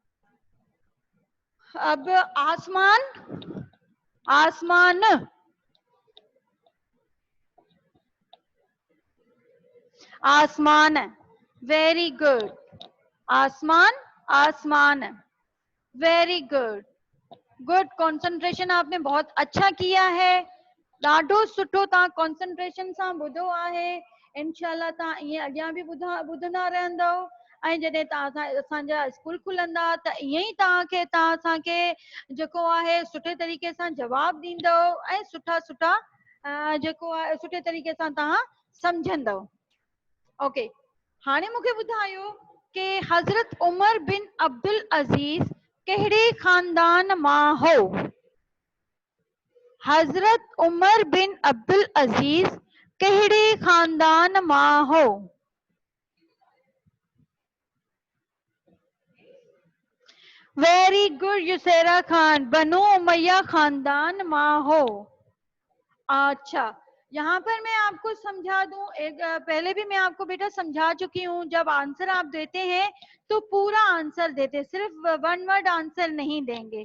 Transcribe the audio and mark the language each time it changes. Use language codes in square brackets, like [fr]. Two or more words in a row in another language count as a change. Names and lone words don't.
[ur] اب آسمان، آسمان، آسمان، [en] very good. [ur] آسمان آسمان، [en] very good. [ur] گڈ. کنسنٹریشن آپ نے بہت اچھا کیا ہے. [sd] ॾाढो सुठो तव्हां कॉन्सेंट्रेशन सां ॿुधो आहे। इंशाल्लाह तव्हां ईअं अॻियां बि ॿुधंदा रहंदव ऐं जॾहिं तव्हां असांजा स्कूल खुलंदा त ईअं ई तव्हां असांखे जेको आहे सुठे तरीक़े सां जवाब ॾींदव ऐं सुठा सुठा जेको आहे सुठे तरीक़े सां तव्हां सम्झंदव। ओके, हाणे मूंखे ॿुधायो कि हज़रत उमर बिन अब्दुल अज़ीज़ कहिड़े ख़ानदान मां हो? हज़रत उमर बिन अब्दुल अज़ीज़ कहिड़े ख़ानदान मां हो? [en] very good [sd] युसैरा खान, बनु उमैया खानदान मां हो। [ur] اچھا، یہاں پر میں آپ کو سمجھا دوں، ایک پہلے بھی میں آپ کو بیٹا سمجھا چکی ہوں، جب آنسر آپ دیتے ہیں تو پورا آنسر دیتے، صرف [en] one word answer [ur] نہیں دیں گے.